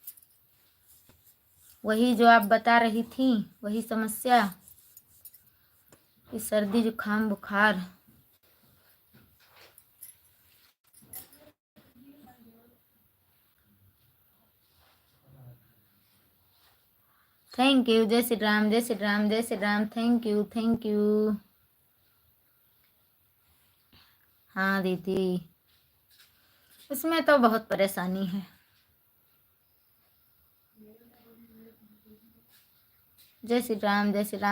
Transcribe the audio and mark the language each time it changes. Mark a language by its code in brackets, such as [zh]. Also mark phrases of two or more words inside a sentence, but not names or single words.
[hi] वही जो आप बता रही थी, वही समस्या, कि सर्दी जुकाम बुखार। [en] thank you, [hi] जय श्री राम, जय श्री राम, जय श्री राम। [en] thank you, thank you. [hi] हाँ दीदी, इसमें तो बहुत परेशानी है। जय श्री राम, जय श्री राम।